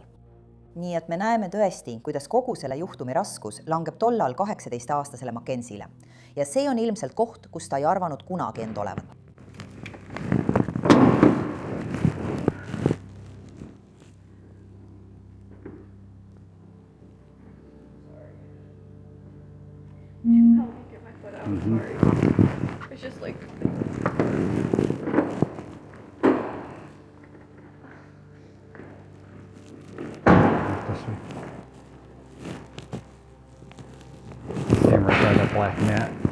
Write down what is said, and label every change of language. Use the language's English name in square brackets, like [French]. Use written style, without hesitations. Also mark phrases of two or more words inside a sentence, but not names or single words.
[Estonian] Nii et me näeme tõesti, kuidas kogu selle juhtumi raskus langeb tollal 18-aastasele Mackenziele. Ja see on ilmselt koht, kus ta ei arvanud kunagi end olevat. [English] It's just like... Stand right by that black mat.